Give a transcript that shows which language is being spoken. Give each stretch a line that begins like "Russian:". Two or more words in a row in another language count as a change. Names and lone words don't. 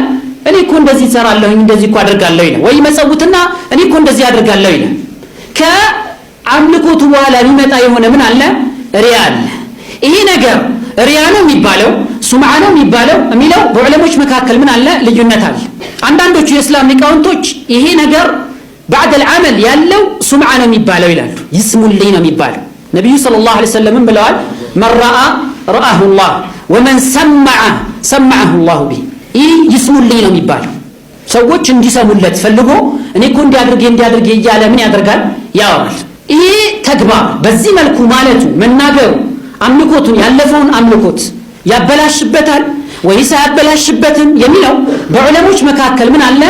Amharic: እኔ እኮ እንደዚህ እሰራለሁ እንደዚህ እኮ አደርጋለሁ ይላል። ወይ መጸውትና እኔ እኮ እንደዚህ አደርጋለሁ ይላል። ከአምልኮቱ በኋላ ሊመጣ የሆነ ምን አለ? ሪያ አለ። ይሄ ነገር ሪያ ነው የሚባለው ሱምዓ ነው የሚባለው የሚለው በዑለሞች መካከል ምን አለ? ልዩነት አለ። አንዳንዶቹ የእስላም ሊቃውንቶች ይሄ ነገር
Arabic: بعد العمل
Amharic: ያለው ሱምዓ ነው የሚባለው ይላሉ። ይስሙልኝ ነው የሚባለው። ነብዩ
Arabic: صلى الله عليه وسلم
Amharic: ብለዋል፣
Arabic: من رأى رآه الله ومن سمعه الله به።
Amharic: ይህ ይስሙልኝ ነው የሚባለው። ሰዎች እንዲሰሙለት ፈልጎ እኔ እኮ እንዲያድርጌ እያለ ምን ያደርጋል? ያወራል። ይሄ ተግባር በዚህ መልኩ ማለቱ መናገሩ አምልኮቱን ያለፈውን አምልኮት ያበላሽበታል ወይስ አያበላሽበትም የሚለው በዑለሞች መካከል ምን አለ?